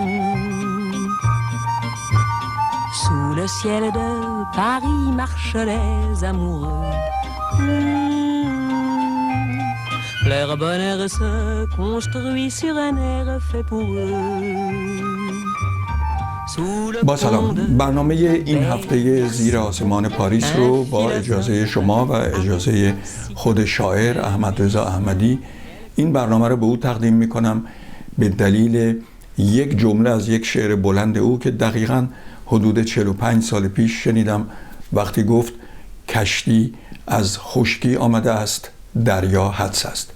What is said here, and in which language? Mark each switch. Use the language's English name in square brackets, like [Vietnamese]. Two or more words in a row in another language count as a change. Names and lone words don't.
[French] Sous le ciel de Paris marchent les amoureux. Leur bonheur se construit sur un air fait pour eux. [Persian] با سلام، برنامه این هفته زیر آسمان پاریس رو با اجازه شما و اجازه خود شاعر احمدرضا احمدی این برنامه رو به او تقدیم میکنم به دلیل یک جمله از یک شعر بلند او که دقیقاً حدود 45 سال پیش شنیدم وقتی گفت کشتی از خشکی آمده است، دریا حدس است.